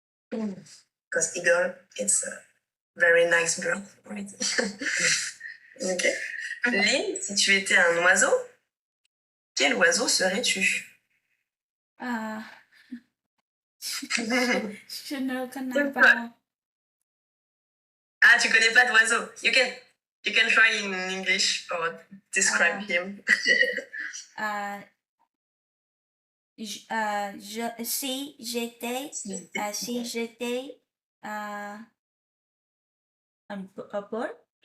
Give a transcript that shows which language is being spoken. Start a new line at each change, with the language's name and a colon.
English: Because eagle, it's a very nice bird. Right? Ok.
French: Lynn, si tu étais un oiseau, quel oiseau serais-tu? Ah, je ne connais pas. Ah, tu connais pas d'oiseau.
English: You can try in English or describe him.
French: Si j'étais un bird,